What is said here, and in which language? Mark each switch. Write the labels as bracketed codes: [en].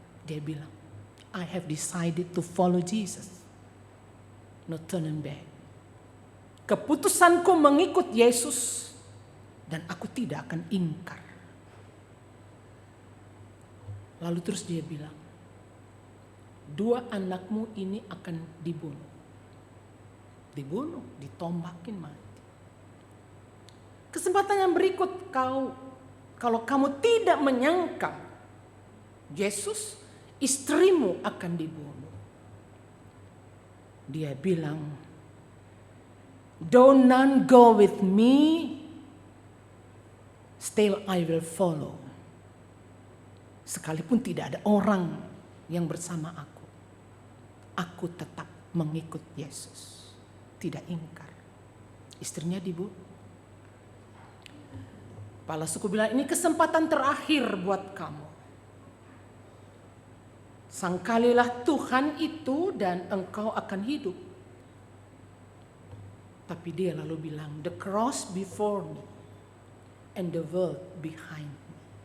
[id] Dia bilang, [en] I have decided to follow Jesus. No turning back. [id] Keputusanku mengikut Yesus dan aku tidak akan ingkar. Lalu terus dia bilang, 2 anakmu ini akan dibunuh. Dibunuh, ditombakin mati. Kesempatan yang berikut kalau kamu tidak menyangka Yesus, istrimu akan dibunuh. Dia bilang, [en] though none go with me, still I will follow. [id] Sekalipun tidak ada orang yang bersama aku tetap mengikut Yesus. Tidak ingkar. Istrinya dibunuh. Kepala suku bilang, ini kesempatan terakhir buat kamu. Sangkalilah Tuhan itu dan engkau akan hidup. Tapi dia lalu bilang, [en] the cross before me and the world behind me.